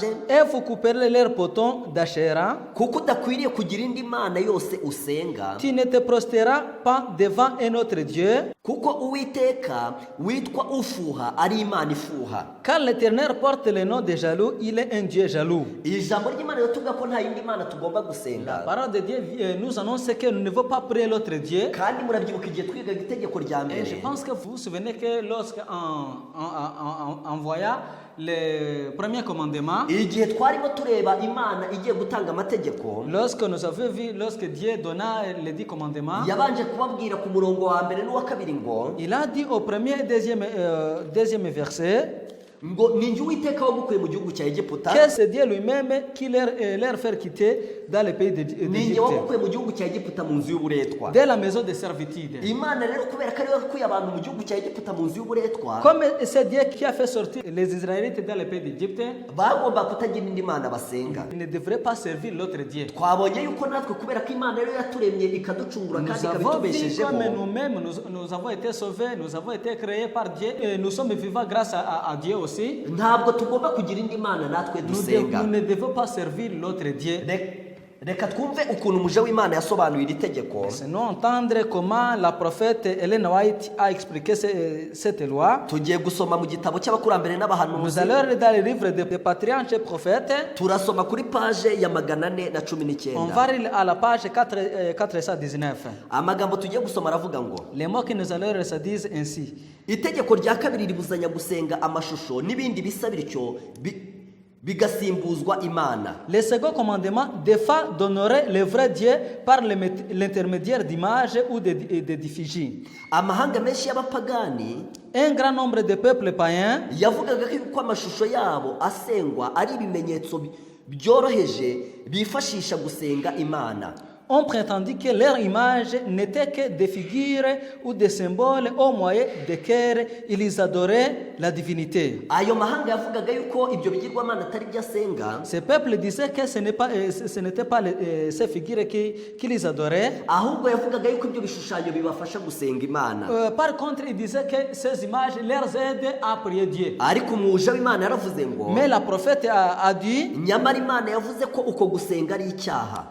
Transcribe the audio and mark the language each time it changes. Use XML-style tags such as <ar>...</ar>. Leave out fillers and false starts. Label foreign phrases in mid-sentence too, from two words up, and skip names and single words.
<fr>et vous couperez leurs potons d'Achéra.</fr> <rw>kuko udakwiriye kugira indi mana yose usenga,</rw> <fr>Tu ne te prosteras pas devant un autre Dieu,</fr> <rw>kuko uwiteka witwa ufuha ari imana ifuha.</rw> <fr>car l'Éternel porte le nom de jaloux, il est un Dieu jaloux.</fr> <rw>iri jambo ry'Imana rituvuga ko nta yindi mana tugomba</rw> <fr>La</fr> <rw>gusenga,</rw> <fr>parole de Dieu nous annonce que nous ne devons pas prier l'autre Dieu.</fr> <rw>kandi murabyibuka igihe twigaga itegeko rya</rw> <fr>Et je</fr> <rw>mbere,</rw> <fr>pense que vous vous souvenez que en voyant le premier commandement,</fr> <rw>igihe twarimo tureba imana igiye gutanga amategeko,</rw> <fr>lorsque nous avons vu, lorsque Dieu donna les 10 commandements,</fr> <rw>yabanje kubabwira ku murongo wa mbere n'uwa kabiri ngo</rw> <fr>il a dit au premier et deuxième verset</fr> <rw>ngo ni njye uwiteka wagukuye mu gihugu cya Egiputa,</rw> <fr>que c'est Dieu lui-même qui leur fait quitter dans le pays</fr> <rw>ni njye</rw> <fr>d'Égypte,</fr> <rw>wagukuye mu gihugu cya Egiputa mu nzu y'uburetwa.</rw> <fr>dès la maison de servitude.</fr> <rw>Imana rero kubera ko ari we wakuye abantu mu gihugu cya Egiputa mu nzu y'uburetwa,</rw> <fr>Comme c'est Dieu qui a fait sortir les Israélites dans le pays d'Égypte,</fr> <rw>bagomba kutagira indi mana basenga.</rw> <fr>ils ne devraient pas servir l'autre Dieu.</fr> <rw>twabonye yuko natwe kubera ko Imana rero yaturemye ikaducungura kandi</rw> <fr>Nous avons vu</fr> <rw>ikabitubeshejeho,</rw> <fr>comme nous-mêmes, nous avons été sauvés, nous avons été créés par Dieu, et nous sommes vivants grâce à Dieu aussi.</fr> <rw>ntabwo tugomba kugira indi mana natwe dusenga.</rw> <fr>Nous ne devons pas servir l'autre Dieu.</fr> <rw>Reka twumve ukuntu umuje w'Imana yasobanuye iri tegeko.</rw> <fr>Laissez-nous entendre comment la prophète Ellen White a expliqué cette loi.</fr> <rw>Tugiye gusoma mu gitabo cy'abakurambere</rw> <fr>Nous</fr> <rw>n'abahanuzi,</rw> <fr>allons lire dans le livre des patriarches et prophètes.</fr> <rw>turasoma kuri paje ya 419.</rw> <fr>On va lire à la page 419.</fr> <rw>Amagambo tugiye gusoma aravuga ngo</rw> <fr>Les mots que nous allons lire se disent ainsi:</fr> <rw>itegeko rya kabiri ribuzanya gusenga amashusho n'ibindi bisa bityo bigasimbuzwa Imana.</rw> <fr>Le second commandement défend d'honorer le vrai Dieu par l'intermédiaire d'images ou d'effigies.</fr> <rw>Amahanga menshi y'abapagani</rw> <fr>Un grand nombre de peuples païens</fr> <rw>yavugaga ko amashusho yabo asengwa ari ibimenyetso byoroheje bifashisha gusenga Imana.</rw> <fr>ont prétendu que leur image n'était que des figures ou des symboles au moyen desquels ils adoraient la divinité.</fr> <rw>Ayo mahanga yavugaga yuko ibyo bigirwamana atari byo asenga,</rw> <fr>Ces peuples disaient que ce n'était pas ces figures qu'ils adoraient.</fr> <rw>ahubwo yavugaga yuko ibyo bishushanyo bibafasha gusenga Imana.</rw> <fr>Par contre, ils disaient que ces images leur aident à prier Dieu.</fr> <rw>Ariko umuje w'Imana yaravuze ngo</rw> <fr>Mais la prophète a dit,</fr> <rw>nyamara Imana yavuze ko uko gusenga ari icyaha.</rw>